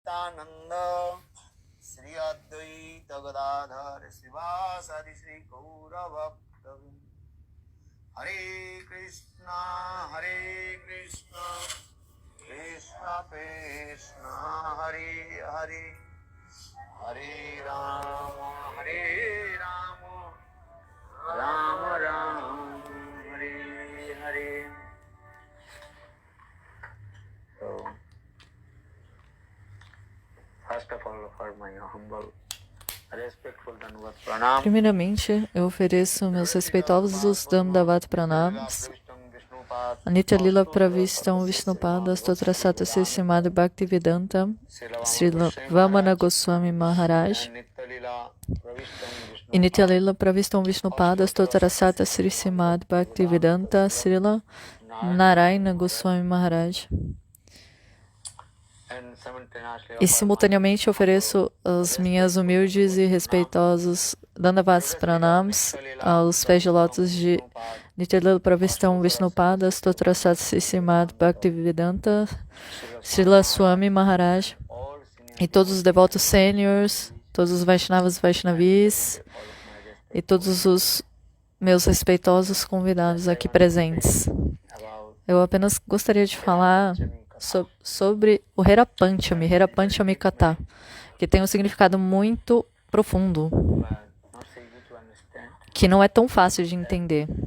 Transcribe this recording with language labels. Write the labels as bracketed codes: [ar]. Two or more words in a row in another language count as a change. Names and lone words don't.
[sa] नित्यानन्द श्री अद्वैत गदाधर श्रीवासादि श्री गौर भक्तवृन्द हरे कृष्ण कृष्ण कृष्ण हरे हरे हरे राम राम राम हरे हरे. [en] So, first of all, for my humble, respectful Dandavat Pranam. [pt] Primeiramente, eu ofereço meus respeitosos Dandavat Pranams a Nitya Lila Pravistam Vishnupada Stotrasata Srisimad Bhaktivedanta Srila Vamana Goswami Maharaj e Nitya Lila Pravistam Vishnupada Stotrasata Srisimad Bhaktivedanta Srila Narayana Goswami Maharaj. E simultaneamente ofereço as minhas humildes e respeitosos Dandavats Pranams aos pés de lótus de Nitya Lila Pravistam Vishnupada Stotrasat Srisimad Bhaktivedanta Srila Swami Maharaj e todos os devotos sêniores, todos os Vaishnavas e Vaishnavis e todos os meus respeitosos convidados aqui presentes. Eu apenas gostaria de falar sobre o Hera Panchami Katha, que tem um significado muito profundo, que não é tão fácil de entender.